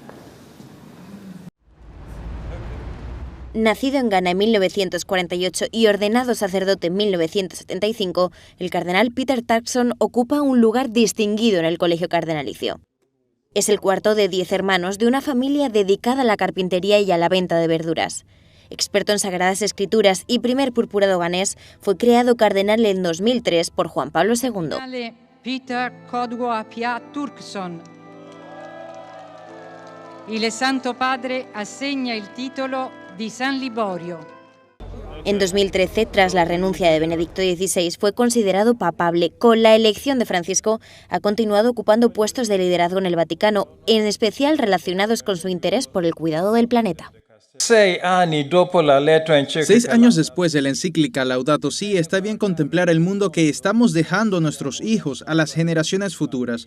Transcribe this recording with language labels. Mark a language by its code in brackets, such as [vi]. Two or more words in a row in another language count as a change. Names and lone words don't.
[es] Nacido en Ghana en 1948 y ordenado sacerdote en 1975, el cardenal Peter Turkson ocupa un lugar distinguido en el colegio cardenalicio. Es el cuarto de 10 hermanos de una familia dedicada a la carpintería y a la venta de verduras. Experto en Sagradas Escrituras y primer purpurado ganés, fue creado cardenal en 2003 por Juan Pablo II. [it] Peter Kodwo-Apia Turkson. Il Santo Padre assegna il titolo di San Liborio. [es] En 2013, tras la renuncia de Benedicto XVI, fue considerado papable. Con la elección de Francisco, ha continuado ocupando puestos de liderazgo en el Vaticano, en especial relacionados con su interés por el cuidado del planeta. 6 años después de la encíclica Laudato Si, está bien contemplar el mundo que estamos dejando a nuestros hijos, a las generaciones futuras.